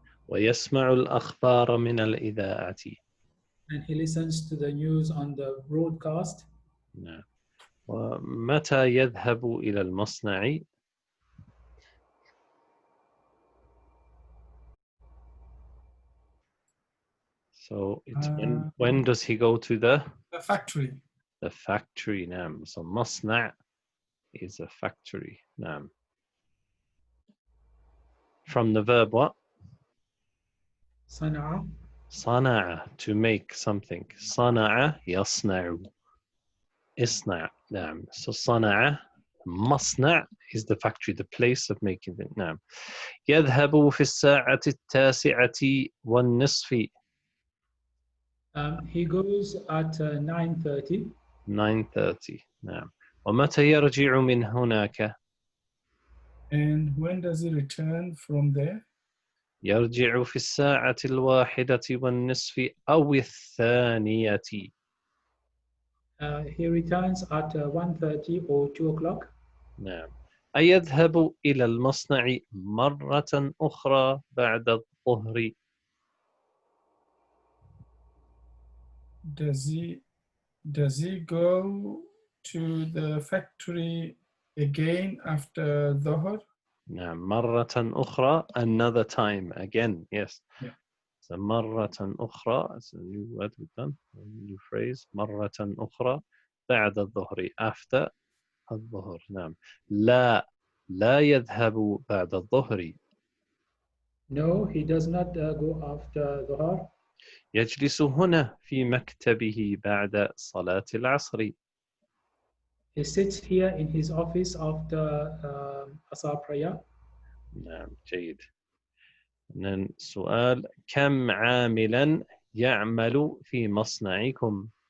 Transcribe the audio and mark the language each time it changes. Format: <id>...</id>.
<ar>ويسمع الأخبار من الإذاعة.</ar> <en>And he listens to the news on the broadcast.</en> <ar>نعم. ومتى يذهب إلى المصنع؟</ar> <en>So it's when does he go to the factory? The factory.</en> <ar>نعم.</ar> <en>So مصنع is a factory.</en> <ar>نعم.</ar> <en>From the verb what?</en> <ar>صنع.</ar> <en>صنع, to make something.</en> <ar>صنع يصنع. اصنع. نعم.</ar> <en>So صنع, مصنع is the factory, the place of making it.</en> <ar>نعم. يذهب في الساعة التاسعة والنصف.</ar> <en>He goes at 9:30.</en> <ar>9:30. نعم. ومتى يرجع من هناك؟</ar> <en>And when does he return from there?</en> <ar>يرجع في الساعة الواحدة والنصف أو الثانية.</ar> <en>He returns at 1:30 or 2 o'clock.</en> <ar>نعم. أيذهب إلى المصنع مرة أخرى بعد الظهر؟</ar> <en>Does he go to the factory again after Dhuhr?</en> <ar>نعم.</ar> <en>مرة أخرى, another time, again, yes. Yeah. So مرة أخرى, it's a new word we've done, a new phrase.</en> <ar>مرة أخرى بعد الظهر,</ar> <en>after</en> <ar>الظهر. نعم. لا يذهب بعد الظهر.</ar> <en>No, he does not go after Dhuhr.</en> <ar>يجلس هنا في مكتبه بعد صلاة العصر.</ar> <en>He sits here in his office after Asar prayer.</en> <ar>نعم. جيد. سؤال: كم عاملا يعمل في مصنعكم؟</ar>